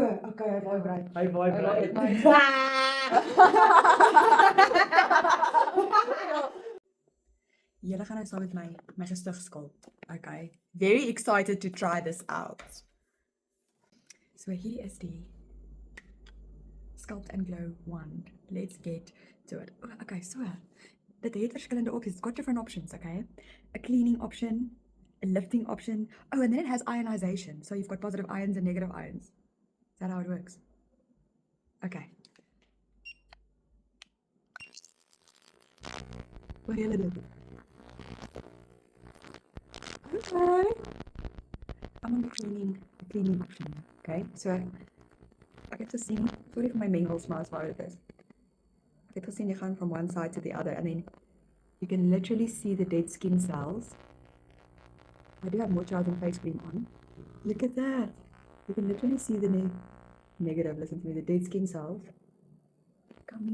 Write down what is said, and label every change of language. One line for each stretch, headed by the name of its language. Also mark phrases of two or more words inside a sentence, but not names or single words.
Afrikaans: Okay, hy vibrate. Hy vibrate. Julle gaan nou saam met my gesig skulp. Okay.
English: Very excited to try this out.
Afrikaans: So hier is die Sculpt and Glow wand.
English: Let's get to it. Okay, so
Afrikaans: dit het verskillende
English: options. It's got different options, okay? A cleaning option, a lifting option. Oh, and then it has ionization. So you've got positive ions and negative ions. Is that how it works?
Afrikaans: Okay. Wat julle doen? Okay.
English: I'm on the cleaning option. Okay, so I get to see, sorry for my mingles,
Afrikaans: maar as waar dit is.
English: I get to see you gaan from one side to the other, and then you can literally see the dead skin cells. I do have moisturizing face cream on. Look at that. You can literally see the negative, listen to me, the dead skin cells coming.